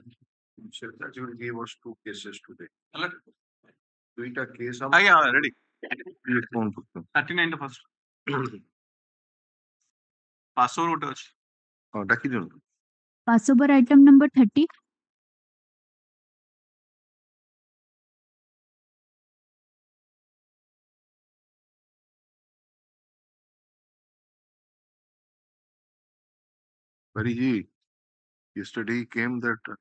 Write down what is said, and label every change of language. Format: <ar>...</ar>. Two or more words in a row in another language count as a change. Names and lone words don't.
<en>You said that you will give us 2 cases today.</en> <or>ଦୁଇଟା କେସ୍ ଆଜ୍ଞା ରେଡି ଫୋନ କରୁଛୁ 39</or> <en>fast passover</en> <or>ଗୋଟେ ଅଛି ହଁ ଡାକି ଦିଅନ୍ତୁ</or> <en>Passover item number 30. Pariji, yesterday came that</en>